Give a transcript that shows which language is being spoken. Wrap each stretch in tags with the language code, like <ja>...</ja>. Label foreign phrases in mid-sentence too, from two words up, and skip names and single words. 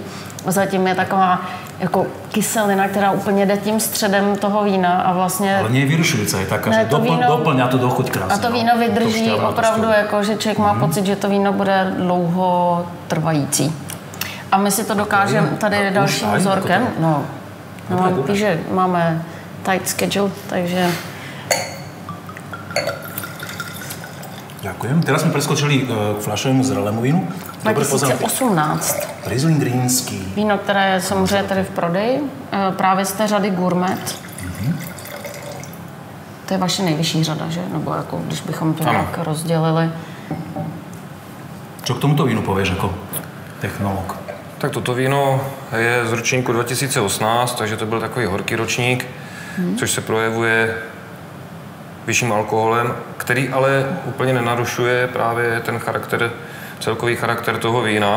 <cs>Zatím je taková jako kyselina, která úplně jde tím středem toho vína a vlastně...</cs> <sk>Ale nie je vyrušujúca, je taká, že doplňa to do chuť krásne.</sk> <cs>A to víno vydrží opravdu, jako, že člověk má pocit, že to víno bude dlouho trvající. A my si to dokážeme tady dalším vzorkem. No, že máme</cs> <en>tight schedule,</en> <cs>takže...</cs> <sk>Ďakujem. Teraz sme preskočili k fľašovému zrelému vínu. 2018.</sk> <cs>Riesling rýnský. Víno, které je samozřejmě tady v prodeji, právě z té řady gourmet. To je vaše nejvyšší řada, že? Nebo jako, když bychom to nějak rozdělili.</cs> <sk>Čo k tomuto vínu povieš ako technolog?</sk> <cs>Tak toto víno je z ročníku 2018, takže to byl takový horký ročník, což se projevuje vyšším alkoholem, který ale úplně nenarušuje právě ten charakter, celkový charakter toho vína.</cs>